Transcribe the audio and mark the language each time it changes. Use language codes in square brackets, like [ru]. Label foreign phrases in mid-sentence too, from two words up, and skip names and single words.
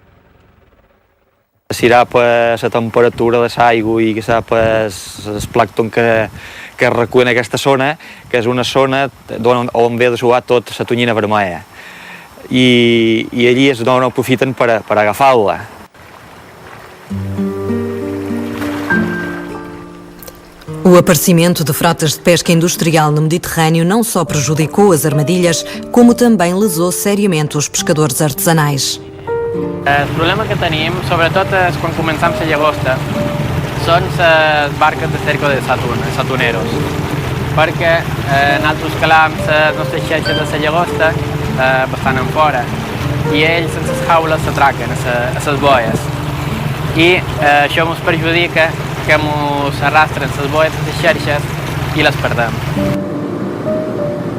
[ca] Serà la temperatura de l'aigua i el plàncton que recull en aquesta zona, que és una zona on ve de suar tota la tonyina vermella. I allí és on aprofiten per agafar-la. [pt] O aparecimento de frotas de pesca industrial no Mediterrâneo não só prejudicou as armadilhas, como também lesou seriamente os pescadores artesanais. [ca] El problema que tenim, sobretot és quan començam la llagosta, són les barques de cerco de satuneros, perquè nosaltres calam les nostres xarxes de la llagosta bastant en fora i ells sense les jaules s'atraquen a les boies i això ens perjudica que ens arrastren les boies a les xarxes i les perdem.